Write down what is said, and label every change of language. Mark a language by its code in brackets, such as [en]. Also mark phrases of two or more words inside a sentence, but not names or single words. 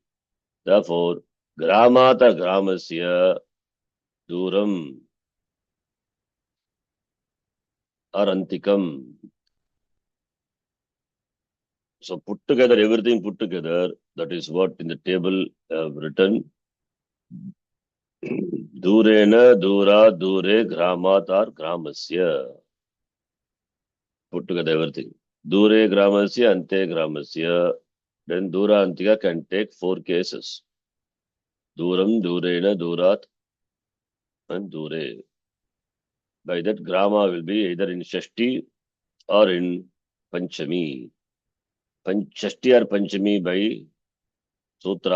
[en] Therefore, [sa] ग्रामात् ग्रामस्य दूरम् or Antikam. [en] So put together, everything put together, that is what in the table I have written. [sa] दूरेण, दूर, दूरे, ग्रामात् or Gramasya. [en] Put together everything. [sa] दूरे ग्रामस्य, अन्ते ग्रामस्य. [en] Then [sa] दूर अन्तिक [en] can take 4 cases. [sa] दूरम्, दूरेण, दूरात्, [en] and Dure. By that, Grama will be either in Shashti or in Panchami. Shashti or Panchami by Sutra.